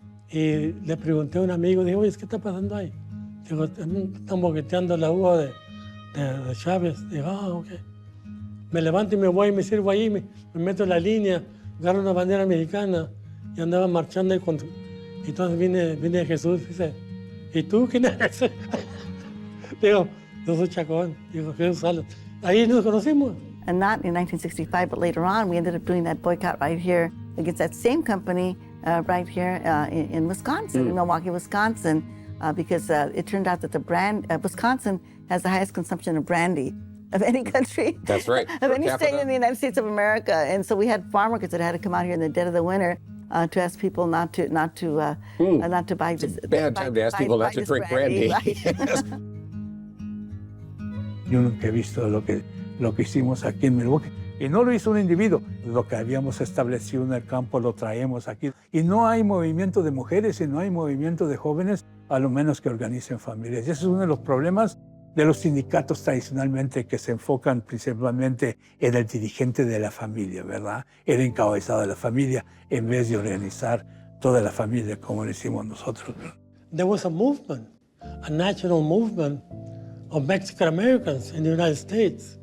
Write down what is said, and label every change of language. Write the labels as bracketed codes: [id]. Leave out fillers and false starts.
[es] Y le pregunté a un amigo, dije, oye, ¿qué está pasando ahí? Digo, están boqueteando la uva de Chávez. Digo, ok. Me levanto y me voy y me sirvo ahí, me meto en la línea, agarro una bandera americana y andaba marchando ahí y entonces viene Jesús y dice, ¿y tú quién eres? Digo, yo soy Chacón. Digo, Jesús Salas. Ahí nos conocimos. [en] And not in 1965, but later on, we ended up doing that boycott right here against that same company right here in Wisconsin, in Milwaukee, Wisconsin, because it turned out that the Wisconsin has the highest consumption of brandy of any country. That's right. Of any state in the United States of America. And so we had farm workers that had to come out here in the dead of the winter to ask people not to buy this. It's a bad time to ask people not to drink brandy. Right? [es] Yo nunca he visto lo que hicimos aquí en Milwaukee. Y no lo hizo un individuo. Lo que habíamos establecido en el campo lo traemos aquí. Y no hay movimiento de mujeres y no hay movimiento de jóvenes, a lo menos que organicen familias. Y ese es uno de los problemas de los sindicatos tradicionalmente que se enfocan principalmente en el dirigente de la familia, ¿verdad? El encabezado de la familia, en vez de organizar toda la familia como lo hicimos nosotros. [en] There was a movement, a national movement of Mexican Americans in the United States.